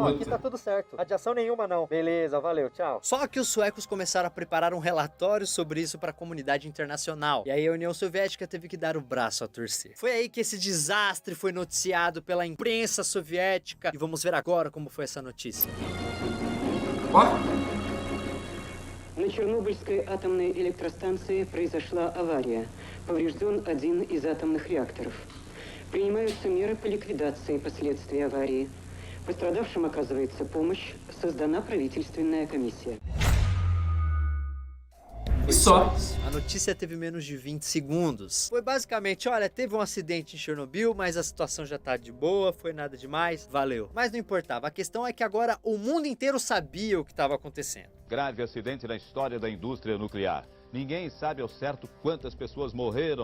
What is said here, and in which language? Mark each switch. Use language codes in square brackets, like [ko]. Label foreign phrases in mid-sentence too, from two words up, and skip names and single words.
[pt] Não, aqui tá tudo certo. Radiação nenhuma não. Beleza, valeu, tchau. Só que os suecos começaram a preparar um relatório sobre isso para a comunidade internacional. E aí a União Soviética teve que dar o braço a torcer. Foi aí que esse desastre foi noticiado pela imprensa soviética. E vamos ver agora como foi essa notícia. [ru] На Чернобыльской атомной электростанции произошла авария. Поврежден один из атомных реакторов. Принимаются меры по ликвидации последствий аварии. Пострадавшим оказывается помощь. Создана правительственная комиссия. [pt] Só. A notícia teve menos de 20 segundos. Foi basicamente, olha, teve um acidente em Chernobyl, mas a situação já tá de boa, foi nada demais, valeu. Mas não importava, a questão é que agora o mundo inteiro sabia o que estava acontecendo. Grave acidente na história da indústria nuclear. Ninguém sabe ao certo quantas pessoas morreram